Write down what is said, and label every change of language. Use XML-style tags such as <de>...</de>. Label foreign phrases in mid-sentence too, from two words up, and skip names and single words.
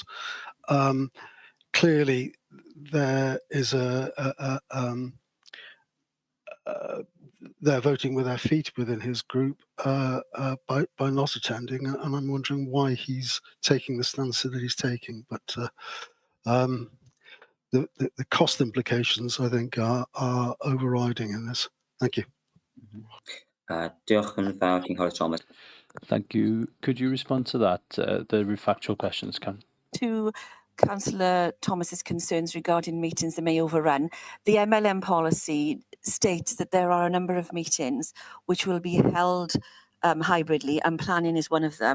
<en>Clearly, there is they're voting with their feet within his group by not attending, and I'm wondering why he's taking the stance that he's taking. But the cost implications, I think, are overriding in this. Thank you.</en> <cy>Diolch yn fawr, Cynghorydd Thomas.</cy> <en>Thank you. Could you respond to that, the factual questions, Can? To Councillor Thomas's concerns regarding meetings that may overrun, the MLM policy states that there are a number of meetings which will be held hybridly, and planning is one of them.</en>